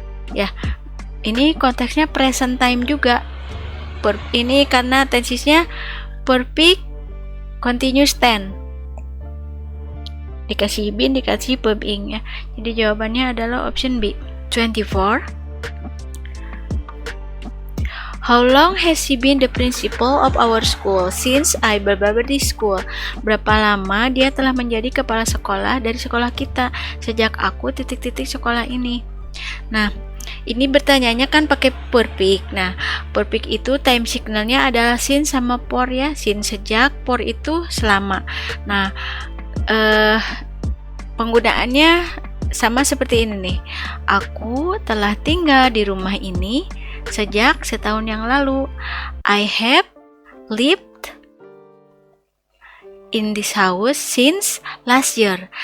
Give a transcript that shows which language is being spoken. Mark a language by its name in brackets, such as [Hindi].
[Indonesian] Ya, ini konteksnya present time juga. Ini karena tensesnya perfect continuous tense. Dikasih been, dikasih verb ing ya. Jadi jawabannya adalah option B. 24. [English] How long has he been the principal of our school? Since I Babadi school. [Indonesian] Berapa lama dia telah menjadi kepala sekolah dari sekolah kita? Sejak aku titik-titik sekolah ini. Nah, ini bertanyanya kan pakai perfect. Nah, perfect itu time signalnya adalah since sama for ya. Since sejak, for itu selama. Nah, penggunaannya sama seperti ini nih. Aku telah tinggal di rumah ini sejak setahun yang lalu. [English] I have lived in this house since last year.